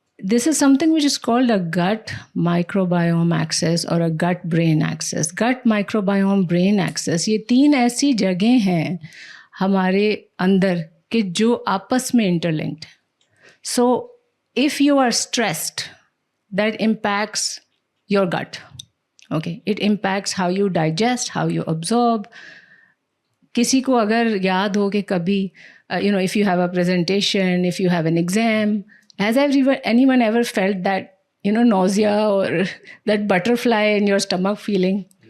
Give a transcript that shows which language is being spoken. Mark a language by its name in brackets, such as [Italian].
[English] This is something which is called a gut microbiome axis or a gut brain axis. [Urdu] Gut microbiome brain axis, یہ 3 ایسی جگہیں ہیں ہمارے اندر کہ جو آپس میں interlinked. [English] So if you are stressed, that impacts your gut. Okay, it impacts how you digest, how you absorb. [Urdu] کسی کو اگر یاد ہو کہ کبھی [English] if you have a presentation, if you have an exam, has anyone ever felt that nausea or that butterfly in your stomach feeling?